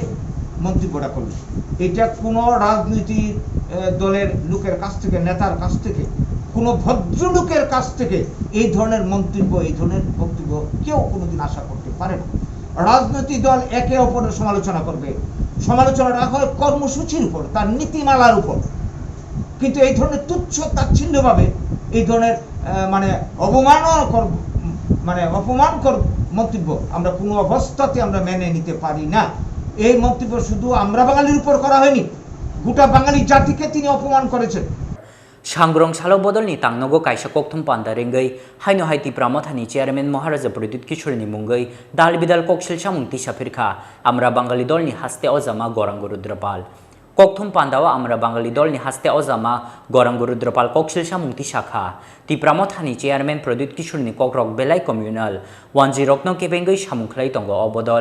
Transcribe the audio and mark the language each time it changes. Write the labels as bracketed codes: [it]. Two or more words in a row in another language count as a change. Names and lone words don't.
[bn] মন্তব্যটা করলেন এটা কোনো রাজনৈতিক দলের লোকের কাছ থেকে নেতার কাছ থেকে কোনো ভদ্রলোকের কাছ থেকে এই ধরনের মন্তব্য এই ধরনের বক্তব্য কেউ কোনোদিন আশা করতে পারে না রাজনৈতিক দল একে অপরের সমালোচনা করবে সমালোচনা রাখা হয় কর্মসূচির উপর তার নীতিমালার উপর কিন্তু এই ধরনের তুচ্ছ তাচ্ছিল্যভাবে এই ধরনের অপমানকর মন্তব্য আমরা কোনো অবস্থাতে আমরা মেনে নিতে পারি না এই মন্তব্য শুধু আমরা বাঙালির উপর করা হয়নি গোটা বাঙালি জাতিকে তিনি অপমান করেছেন [trp] Sangrong salo bodol ni tangnogo kaisa kokthum pandarengai haino hai Tripura Mothani Chairman Maharaja Pradyot ni mungai dal bidal koksil samung tisapirkha Amra Bangali dol ni haste ojama Khorang Rudropal kokthum pandawa Amra Bangali dol ni haste ojama Khorang Rudropal koksil samung tisakha Tripura Mothani Chairman Pradyot ni Kotor Belai Communal 10 no kepengai samung khlai tongo obodol